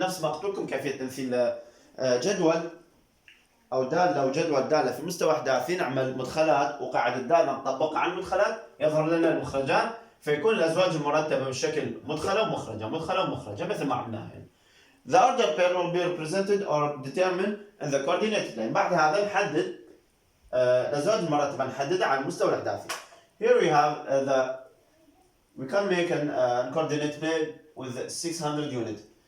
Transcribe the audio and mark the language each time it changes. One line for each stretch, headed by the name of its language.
Arabic: نفس ما قلت لكم كيفية تمثيل جدول أو دالة وجدول دالة في مستوى احداثي. نعمل مدخلات وقاعدة دالة نطبقها على المدخلات يظهر لنا المخرجان، فيكون الأزواج المرتبة بشكل مدخلة ومخرجة مدخلة ومخرجة مثل ما عملناها هنا.
English: The order pair will be represented or determined in the coordinate plane.
Arabic: بعد هذا نحدد الأزواج المرتبة نحددها على المستوى الأحداثي.
English: Here we have we can make a coordinate plane with 600 units.